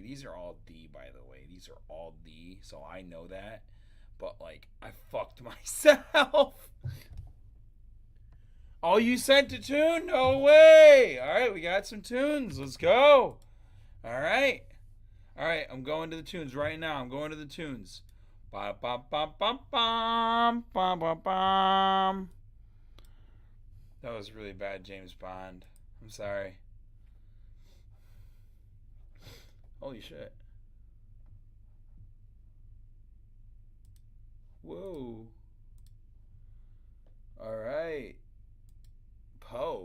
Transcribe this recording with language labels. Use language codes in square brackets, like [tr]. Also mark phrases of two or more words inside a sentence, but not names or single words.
[en] These are all D, by the way. These are all D, so I know that. But like, I fucked myself. Oh, you sent a tune? No way! Alright, we got some tunes. Let's go. Alright. Alright, I'm going to the tunes right now. I'm going to the tunes. Ba ba ba ba bum ba ba bum. That was really bad, James Bond. I'm sorry. Holy shit. Whoa. Alright. Poe.